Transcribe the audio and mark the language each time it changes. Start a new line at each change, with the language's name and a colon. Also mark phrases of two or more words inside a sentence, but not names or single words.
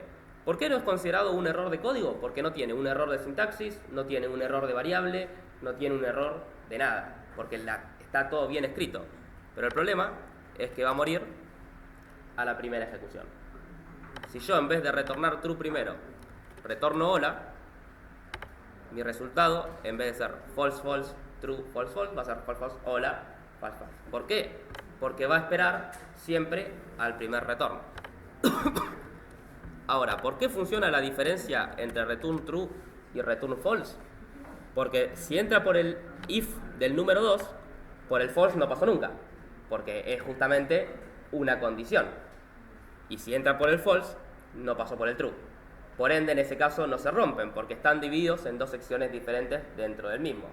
Spanish: ¿Por qué no es considerado un error de código? Porque no tiene un error de sintaxis, no tiene un error de variable, no tiene un error de nada, porque está todo bien escrito. Pero el problema es que va a morir a la primera ejecución. Si yo en vez de retornar true primero, retorno hola, mi resultado, en vez de ser
English: false, false, true, false, false,
Spanish: va a ser
English: false, false,
Spanish: hola,
English: false, false.
Spanish: ¿Por qué? Porque va a esperar siempre al primer retorno. Ahora, ¿por qué funciona la diferencia entre
English: return true
Spanish: y
English: return false?
Spanish: Porque si entra por el if del número 2, por el false no pasó nunca, porque es justamente una condición. Y si entra por el false, no pasó por el true. Por ende, en ese caso no se rompen, porque están divididos en dos secciones diferentes dentro del mismo.